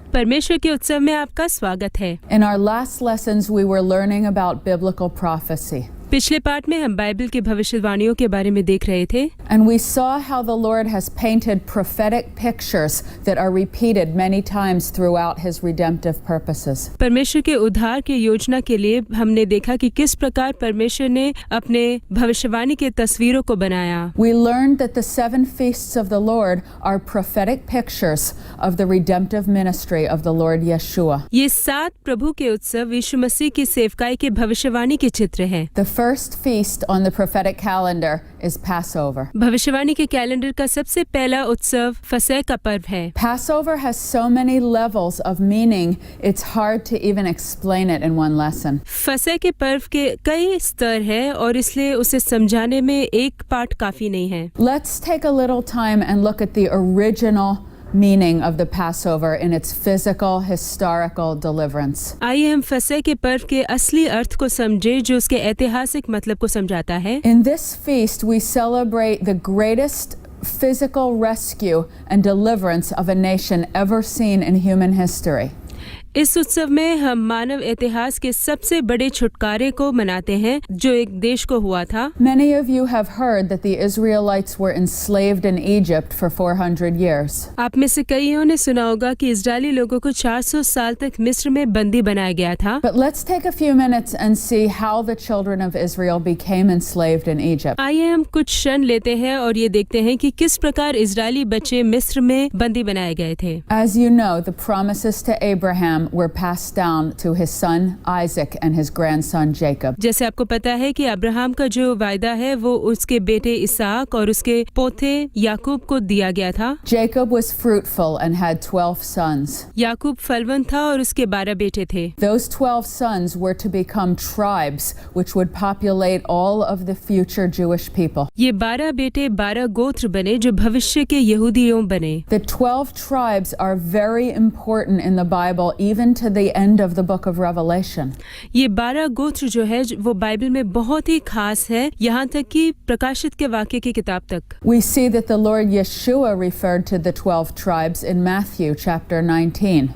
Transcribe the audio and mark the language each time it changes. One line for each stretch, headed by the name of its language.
Hindi: परमेश्वर के उत्सव में आपका स्वागत है।
English: In our last lessons, we were learning about biblical prophecy.
Hindi: पिछले पाठ में हम बाइबल की भविष्यवाणियों के बारे में देख रहे थे
English: And we saw how the Lord has painted prophetic pictures that are repeated many times throughout his redemptive purposes.
Hindi: परमेश्वर के उद्धार के योजना के लिए हमने देखा कि किस प्रकार परमेश्वर ने अपने भविष्यवाणी के तस्वीरों को बनाया।
English: We learned that the 7 feasts of the Lord are prophetic pictures of the redemptive ministry of the Lord Yeshua.
Hindi: ये 7 प्रभु के उत्सव यीशु मसीह की सेवकाई के भविष्यवाणी के चित्र हैं।
English: The first feast on the prophetic calendar is Passover.
Hindi: भविष्यवाणी के कैलेंडर का सबसे पहला उत्सव फसह का पर्व है।
English: Passover has so many levels of meaning, it's hard to even explain it in one lesson.
Hindi: फसह के पर्व के कई स्तर हैं और इसलिए उसे समझाने में एक पाठ काफी नहीं है।
English: Let's take a little time and look at the original meaning of the Passover in its physical, historical deliverance.
Hindi: आइए हम फसह के पर्व के असली अर्थ को समझें जो उसके ऐतिहासिक मतलब को समझाता है।
English: In this feast, we celebrate the greatest physical rescue and deliverance of a nation ever seen in human history.
Hindi: इस उत्सव में हम मानव इतिहास के सबसे बड़े छुटकारे को मनाते हैं जो एक देश को हुआ था।
English: Many of you have heard that the Israelites were enslaved in Egypt for 400 years.
Hindi: आप में से कईयों ने सुना होगा कि इजरायली लोगों को 400 साल तक मिस्र में बंदी बनाया गया था।
English: But let's take a few minutes and see how the children of Israel became enslaved in Egypt.
Hindi: आइए हम कुछ क्षण लेते हैं और ये देखते हैं कि किस प्रकार इजरायली बच्चे मिस्र में बंदी बनाए गए थे।
English: As you know, the promises to Abraham were passed down to his son Isaac and his grandson Jacob.
Hindi: जैसे आपको पता है कि अब्राहम का जो वायदा है वो उसके बेटे इसहाक और उसके पोते याकूब को दिया गया था।
English: Jacob was fruitful and had 12 sons.
Hindi: याकूब फलवंत था और उसके 12 बेटे थे।
English: Those 12 sons were to become tribes which would populate all of the future Jewish people.
Hindi: ये 12 बेटे 12 गोत्र बने जो भविष्य के यहूदियों बने।
English: The 12 tribes are very important in the Bible, even to the end of the book of Revelation.
Hindi: ये 12 गोत्र जो है वो बाइबल में बहुत ही खास है, यहाँ तक कि प्रकाशित के वाक्य की किताब तक।
English: We see that the Lord Yeshua referred to the 12 tribes in Matthew chapter 19.